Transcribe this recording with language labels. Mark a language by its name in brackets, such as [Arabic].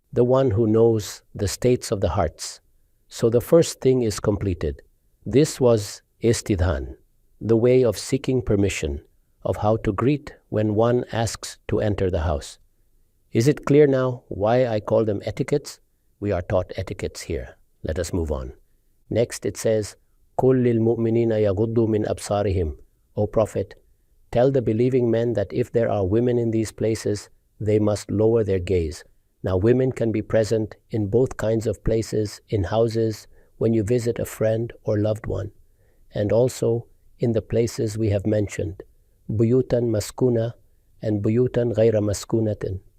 [English] The one who knows the states of the hearts. So the first thing is completed. This was istidhan, the way of seeking permission, of how to greet when one asks to enter the house. Is it clear now why I call them etiquettes? We are taught etiquettes here. Let us move on. Next it says, [Arabic] قُلْ لِلْمُؤْمِنِينَ يَغُضُّوا مِنْ أَبْصَارِهِمْ. [English] O Prophet, tell the believing men that if there are women in these places, they must lower their gaze. Now women can be present in both kinds of places, in houses, when you visit a friend or loved one, and also in the places we have mentioned, buyutan maskuna and buyutan ghayra maskunatin.